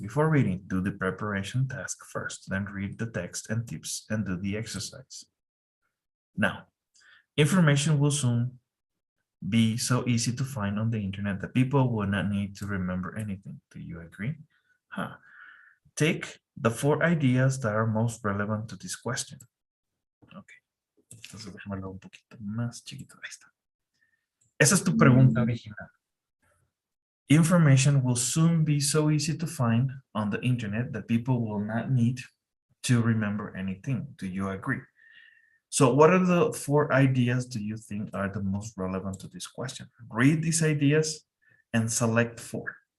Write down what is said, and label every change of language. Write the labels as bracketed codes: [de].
[en] Before reading, do the preparation task first, then read the text and tips and do the exercise. Now, information will soon be so easy to find on the internet that people will not need to remember anything. Do you agree? Huh. Take the 4 ideas that are most relevant to this question. Ok. [es] Entonces déjamelo un poquito más chiquito. Ahí está. Esa es tu pregunta original. [en] Information will soon be so easy to find on the internet that people will not need to remember anything. Do you agree? So what are the 4 ideas do you think are the most relevant to this question? Read these ideas and select 4.